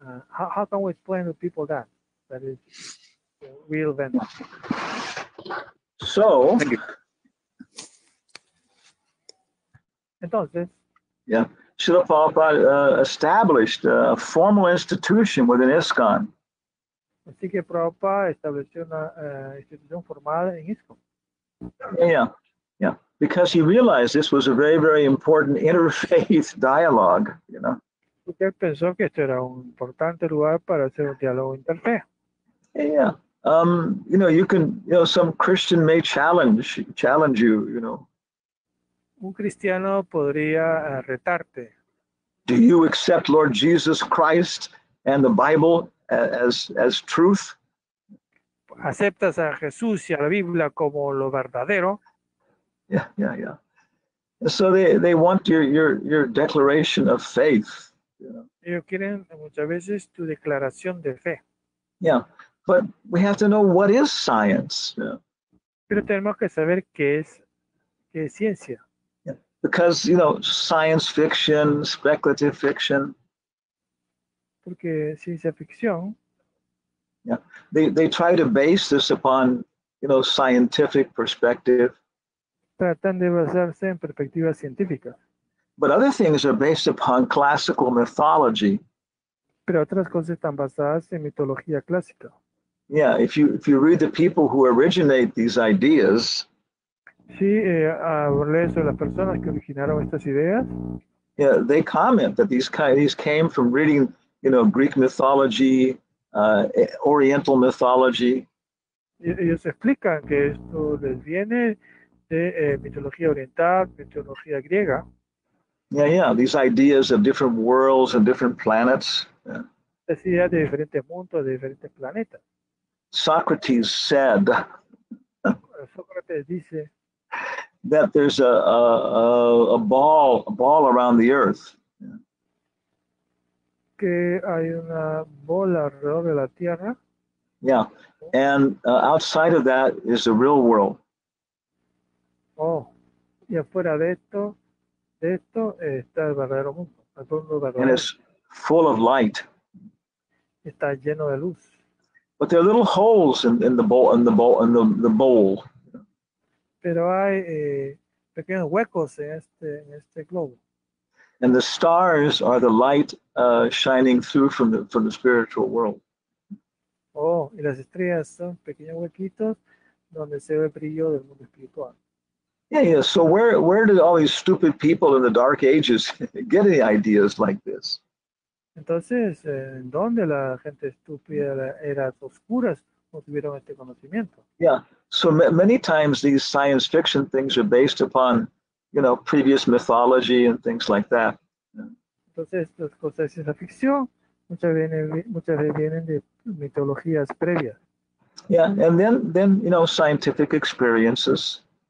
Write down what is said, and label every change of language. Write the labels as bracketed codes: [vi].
[en] How can we explain to people that is real event? So, [es] Entonces, [en] yeah, Srila Prabhupada established a formal institution within ISKCON. [es] así que Prabhupada estableció una institución formal en ISKCON. [en] Yeah, because he realized this was a very, very important interfaith dialogue, you know. [es] Porque él pensó que esto era un importante lugar para hacer un diálogo interfe. [en] Yeah. You know, you can, you know, some Christian may challenge you, you know. [es] Un cristiano podría retarte. [en] Do you accept Lord Jesus Christ and the Bible as truth? [es] ¿Aceptas a Jesús y a la Biblia como lo verdadero? [en] Yeah. So they want your declaration of faith. You know? [es] Ellos quieren muchas veces tu declaración de fe. [en] Yeah, but we have to know what is science. You know? [es] Pero tenemos que saber qué es ciencia. [en] Yeah. Because, you know, science fiction, speculative fiction. [es] Porque ciencia ficción. [en] Yeah, they try to base this upon, you know, scientific perspective. [es] Tratan de basarse en perspectivas científicas. [en] But other things are based upon classical mythology. [es] Pero otras cosas están basadas en mitología clásica. [en] Yeah, if you read the people who originate these ideas, [es] Sí, lees sobre las personas que originaron estas ideas. [en] yeah, they comment that these came from reading, you know, Greek mythology, Oriental mythology. [es] Ellos explican que esto les viene de mitología oriental, mitología griega. [en] Yeah, these ideas of different worlds and different planets. Yeah. [es] Las ideas de diferentes mundos, de diferentes planetas. [en] Socrates said [es] Sócrates dice [en] that there's a ball around the earth. [es] que hay una bola alrededor de la Tierra. [en] Yeah, and outside of that is the real world. [es] Oh, y afuera de esto está el verdadero mundo. El mundo [en] And [es] verdadero. [en] it's full of light. [es] Está lleno de luz. [en] But there are little holes in the bowl. [es] Pero hay pequeños huecos en este globo. [en] And the stars are the light shining through from the spiritual world. [es] Oh, y las estrellas son pequeños huequitos donde se ve el brillo del mundo espiritual. [en] Yeah. So where did all these stupid people in the Dark Ages get any ideas like this? [es] Entonces, ¿en dónde la gente estúpida, eras oscuras, no tuvieron este conocimiento? [en] Yeah. So many times these science fiction things are based upon, you know, previous mythology and things like that. [es] Entonces, las cosas de ciencia ficción muchas veces vienen de mitologías previas, [en] Yeah, and then you know, scientific experiences.